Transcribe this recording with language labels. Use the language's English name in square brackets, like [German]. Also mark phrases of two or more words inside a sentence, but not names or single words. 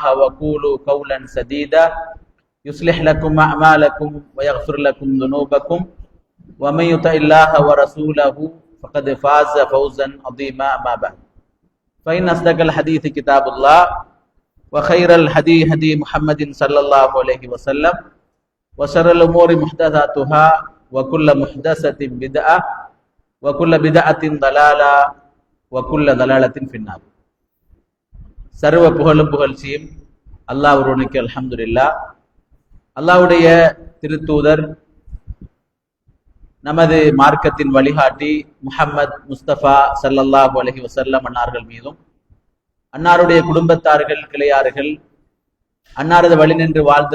[Arabic] وقولوا قولا سديدا يصلح لكم أعمالكم ويغفر لكم ذنوبكم ومن يطع الله ورسوله فقد فاز فوزا عظيما أما بعد فإن أصدق الحديث كتاب الله وخير الهدي هدي محمد صلى الله عليه وسلم وشر الأمور محدثاتها وكل محدثة بدعة وكل بدعة ضلالة وكل ضلالة في النار. [Tamil] சர்வ புகழும் புகழ்ச்சியும் அல்லாஹ் ஒருவனுக்கு அல்ஹம்துலில்லாஹ். அல்லாஹ்வுடைய திருத்தூதர் நமது மார்க்கத்தின் வழிகாட்டி முஹம்மது முஸ்தபா [Arabic] صلى الله عليه وسلم [Tamil] அன்னார்கள் மீதும் அன்னாருடைய குடும்பத்தார்கள் கிளையார்கள் அன்னாரது வழி நின்று வாழ்ந்து